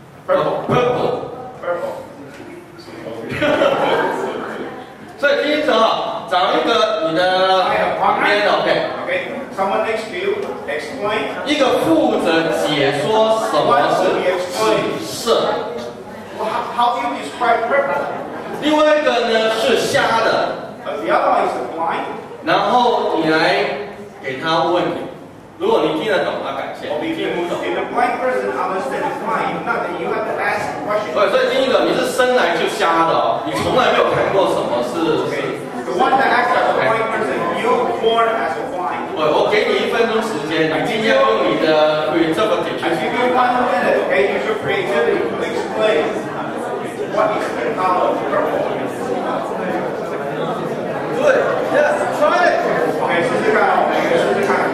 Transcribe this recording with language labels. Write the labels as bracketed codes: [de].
[en] Purple。 Purple. [zh] 所以第一层找一个你的旁边 OK， [en] Okay. Someone next to you explain. [zh] 一个负责解说什么是紫色， [en] How do you describe purple? [zh] 另外一个呢是瞎的， [en] The other one is blind. [zh] 然后你来给他问题，如果你听得懂，那感谢； [en] Or [zh] 你 [en] if [zh] 听不懂， [en] the blind person understands blind, if not, then you have to ask a question. [zh] 所以第一个你是生来就瞎的哦，你从来没有看过什么是。 [en] Okay. The one that acts as a blind person, you're born as a blind. [zh] 我给你1分钟时间，你今天用你的 interpretation [en] I give you 1 minute, okay? Use your creativity to explain what is the color of purple. Good. Yes. Try it. [zh] Okay, 试试看，每个试试看。